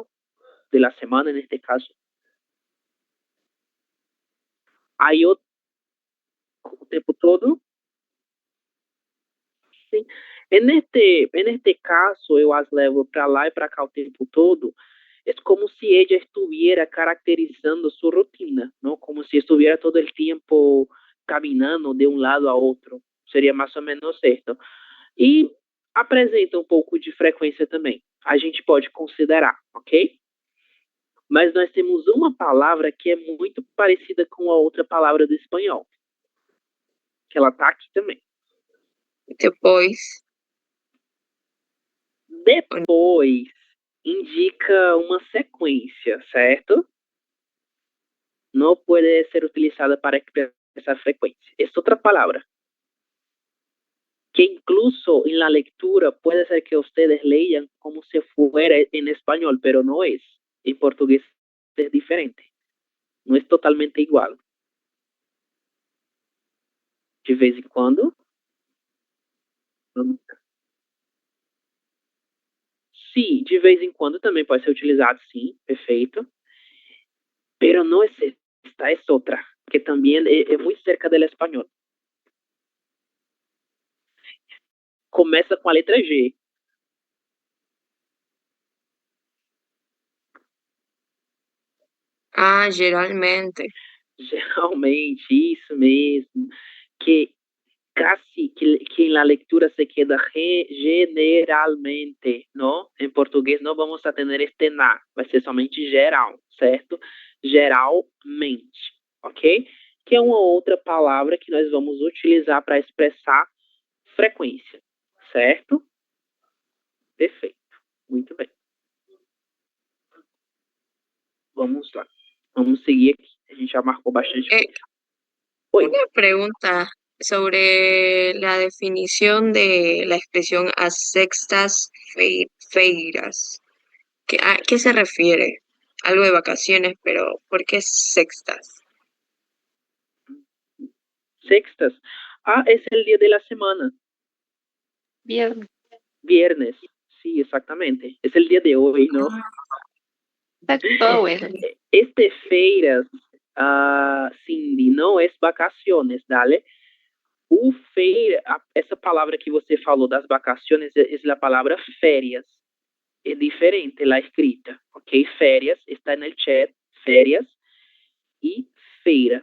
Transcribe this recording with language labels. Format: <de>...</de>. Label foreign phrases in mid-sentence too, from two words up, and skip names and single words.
<es>De la semana,</es> <pt>neste caso. Aí o tempo todo. Sim. Neste caso, eu as levo para lá e para cá o tempo todo.</pt> <es>É como se ella estuviera caracterizando su rutina, ¿no? Como si estuviera todo el tiempo caminando de un lado</es> <pt>a outro. Seria mais ou menos esto. E apresenta um pouco de frequência também. A gente pode considerar, ok? Mas nós temos uma palavra que é muito parecida com a outra palavra do espanhol. Que ela está aqui também. Depois. Depois indica uma sequência, certo? Não pode ser utilizada para</pt> <es>expresar frecuencia. Es otra palabra que incluso en la lectura puede ser que ustedes lean como si fuera en español, pero no es. En portugués es diferente. No es totalmente igual.</es> <pt>De vez em quando. Sim, de vez em quando também pode ser utilizado, sim, perfeito.</pt> <es>Pero no es esta, es otra, que también es muy cerca del español.</es> <pt>Começa com a letra G. Ah, geralmente. Geralmente, isso mesmo.</pt> <es>Que casi que en la lectura se queda generalmente, ¿no? En portugués no vamos a tener este na,</es> <pt>vai ser somente geral, certo? Geralmente, ok? Que é uma outra palavra que nós vamos utilizar para expressar frequência, certo? Perfeito, muito bem. Vamos lá, vamos seguir aqui. A gente já marcou bastante coisa.</pt> <es>Una pregunta sobre la definición de la expresión a</es> <pt>sextas feiras.</pt> <es>¿A qué se refiere? Algo de vacaciones, pero ¿por qué sextas? Sextas. Ah, es el día de la semana. Viernes. Viernes, sí, exactamente. Es el día de hoy, ¿no?</es> <pt>Feiras, Cindy, não é vacaciones, dale. O feira, essa palavra que você falou das vacaciones é a palavra férias. É diferente</pt> <es>la escrita,</es> <pt>ok? Férias, está no chat, férias e feira.</pt>